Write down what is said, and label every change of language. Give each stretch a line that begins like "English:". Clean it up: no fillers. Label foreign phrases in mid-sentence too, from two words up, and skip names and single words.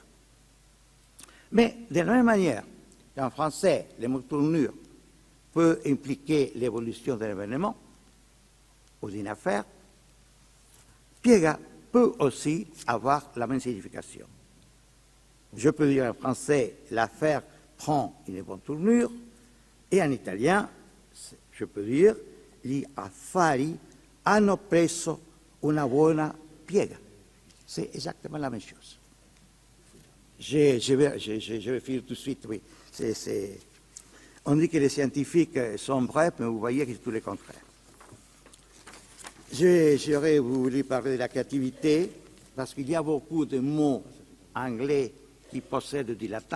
French: Mais de la même manière qu'en français, le mot tournure peut impliquer l'évolution de l'événement ou d'une affaire, piega peut aussi avoir la même signification. Je peux dire en français, l'affaire prend une bonne tournure, et en italien, je peux dire,
Italian: gli affari hanno preso una buona piega.
French: C'est exactement la même chose. Je vais finir tout de suite, oui. On dit que les scientifiques sont brefs, mais vous voyez que c'est tout le contraire. J'aurais voulu parler de la créativité, parce qu'il y a beaucoup de mots anglais qui possèdent du latin.